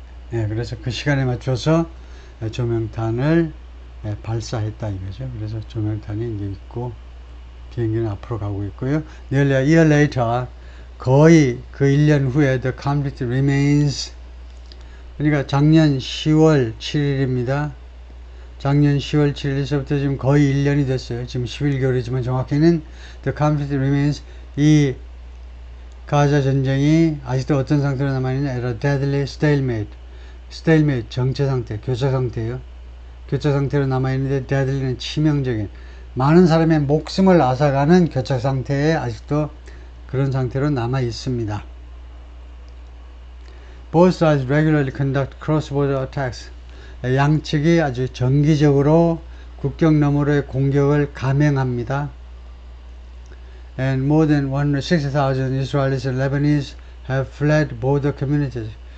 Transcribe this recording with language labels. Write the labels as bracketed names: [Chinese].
[Korean] 네, 그래서 그 시간에 맞춰서 조명탄을 발사했다 이거죠. 그래서 조명탄이 이제 있고 비행기는 앞으로 가고 있고요. [English] Nearly a year later, [Korean] 거의 그 1년 후에 [English] the conflict remains. [Korean] 그러니까 작년 10월 7일입니다. 작년 10월 7일에서부터 지금 거의 1년이 됐어요. 지금 11개월이지만 정확히는 [English] the conflict remains. [Korean] 이 가자 전쟁이 아직도 어떤 상태로 남아있냐? [English] at a deadly stalemate. [Korean] stalemate 정체 상태, 교차 상태예요. 교차 상태로 남아있는데 deadly는 치명적인, 많은 사람의 목숨을 앗아가는 교차 상태에 아직도 그런 상태로 남아 있습니다. [English] Both sides regularly conduct cross-border attacks. [Korean] 양측이 아주 정기적으로 국경 너머로의 공격을 감행합니다. [English] And more than 160,000 Israelis and Lebanese have fled border communities.